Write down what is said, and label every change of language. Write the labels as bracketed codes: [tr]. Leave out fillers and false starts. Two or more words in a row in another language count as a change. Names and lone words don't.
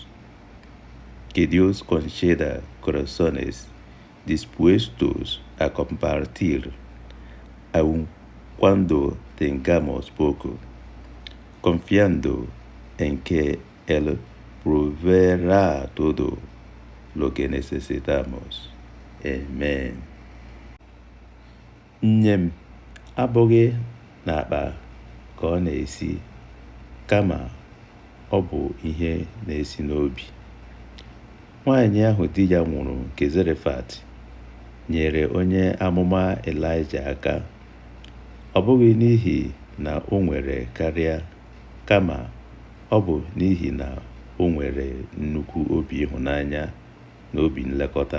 [es] Que Dios conceda corazones dispuestos a compartir, aun cuando tengamos poco, confiando en que Él proveerá todo lo que necesitamos. Amen. [ig] Nye m abụghị n'akpa ka ọ na-esi, kama ọ bụ ihe na-esi n'obi. Nwaanyị ahụ di ya nwụrụ nke Zarefat nyere onye amụma Elaịja aka, ọ bụghị n'ihi na o nwere karịa, kama ọ bụ n'ihi na o nwere nnukwu obi ịhụnanya na obi nlekọta.